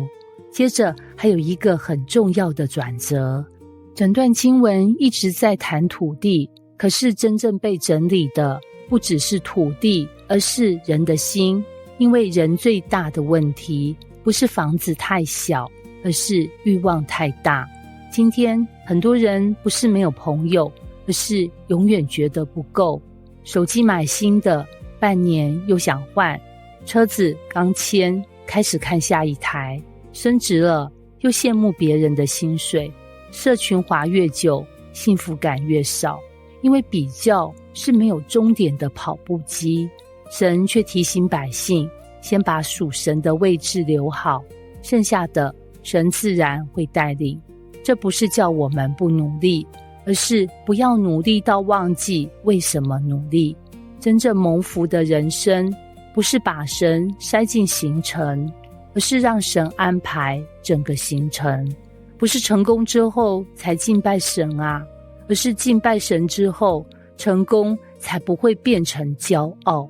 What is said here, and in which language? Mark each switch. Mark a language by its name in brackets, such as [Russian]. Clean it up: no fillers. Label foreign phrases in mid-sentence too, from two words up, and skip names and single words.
[Chinese] 接着還有一個很重要的轉折，整段經文一直在談土地，可是真正被整理的不只是土地，而是人的心。因為人最大的問題不是房子太小，而是慾望太大。今天很多人不是沒有朋友，而是永遠覺得不夠。手機買新的，半年又想換；車子剛簽，開始看下一台；升職了，又羨慕別人的薪水；社群滑越久， 幸福感越少。因為比較是沒有終點的跑步機，神卻提醒百姓，先把屬神的位置留好，剩下的神自然會帶領。這不是叫我們不努力，而是不要努力到忘記為什麼努力。真正蒙福的人生，不是把神塞進行程，而是讓神安排整個行程。不是成功之後才敬拜神啊，而是敬拜神之後，成功才不會變成驕傲。